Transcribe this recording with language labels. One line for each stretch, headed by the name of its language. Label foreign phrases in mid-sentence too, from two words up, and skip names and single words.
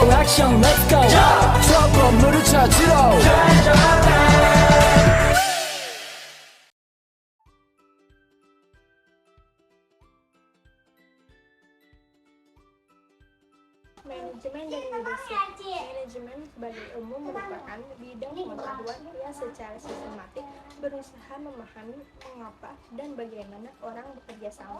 Korean: 액션
English: let's go
Korean: 저 건물을 찾으러
Indonesian: Manajemen dan leadership. Manajemen sebagai umum merupakan bidang pengetahuan yang secara sistematik berusaha memahami mengapa dan bagaimana orang bekerja sama.